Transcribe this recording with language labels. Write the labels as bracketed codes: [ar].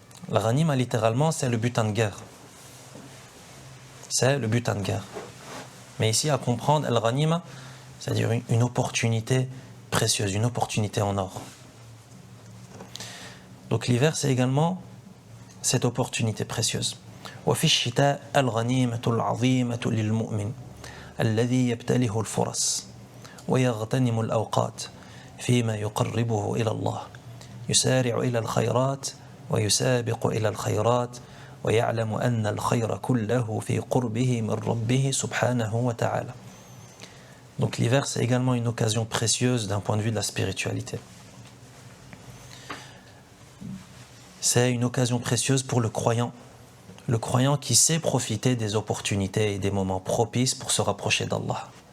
[fr] La ghanima, littéralement, c'est le butin de guerre. C'est le butin de guerre. Mais ici, à comprendre, al-ghanima, c'est-à-dire une opportunité précieuse, une opportunité en or. Donc l'hiver, c'est également cette opportunité précieuse. [ar] وفي الشتاء الغنيمة العظيمة للمؤمن الذي يبتله الفرص ويغتنم الأوقات فيما يقربه إلى الله يسارع إلى الخيرات ويسابق إلى الخيرات ويعلم أن الخير كله في قربه من ربه سبحانه وتعالى. [fr] Donc l'hiver, c'est également une occasion précieuse d'un point de vue de la spiritualité. C'est une occasion précieuse pour le croyant qui sait profiter des opportunités et des moments propices pour se rapprocher d'Allah.